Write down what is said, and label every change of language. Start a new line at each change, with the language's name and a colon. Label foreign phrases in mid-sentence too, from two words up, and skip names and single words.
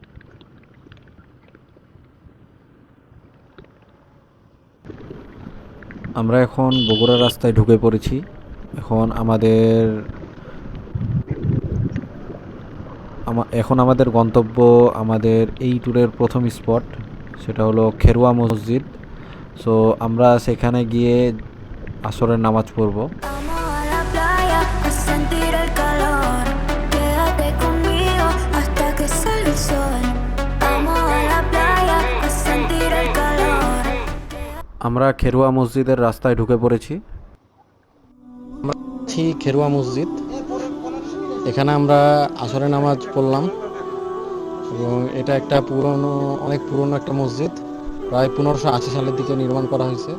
Bangla: আমরা এখন বগুড়া রাস্তায় ঢুকে পড়েছি। এখন আমাদের গন্তব্য, আমাদের এই ট্যুরের প্রথম স্পট, সেটা হলো খেরুয়া মসজিদ। সো আমরা সেখানে গিয়ে আসরের নামাজ পড়ব।
Spanish: Vamos a la playa a sentir el calor. Quédate conmigo hasta que sale el sol. Vamos a la playa a sentir el calor.
Bangla: আমরা খেরুয়া মসজিদের রাস্তায় ঢুকে পড়েছি। খেরুয়া মসজিদ, এখানে আমরা আসরের নামাজ পড়লাম এবং এটা একটা অনেক পুরনো একটা মসজিদ, প্রায় 1580 সালের দিকে নির্মাণ করা হয়েছে।